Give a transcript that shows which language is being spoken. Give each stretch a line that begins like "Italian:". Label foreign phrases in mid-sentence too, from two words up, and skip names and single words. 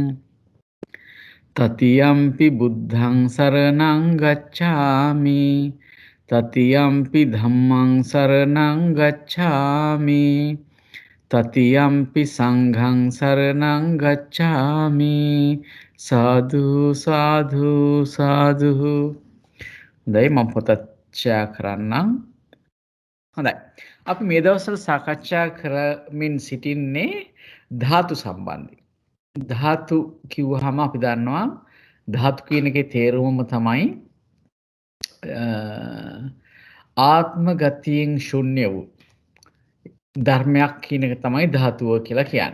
Pali: තතියම්පි බුද්ධං සරණං ගච්ඡාමි තතියම්පි ධම්මං සරණං ගච්ඡාමි තතියම්පි සංඝං සරණං ගච්ඡාමි සාදු සාදු සාදු.
Sinhala: හොඳයි, මම පොතත් ෂෙයා කරන්නම්. හොඳයි, අපි මේ දවස්වල සාකච්ඡා කරමින් සිටින්නේ ධාතු සම්බන්ධයෙන්. ධාතු කිව්වහම අපි දන්නවා ධාතු කියන එකේ තේරුමම තමයි ආත්ම ගතියෙන් ශුන්‍ය වූ ධර්මයක් කියන එක තමයි ධාතුව කියලා කියන්නේ.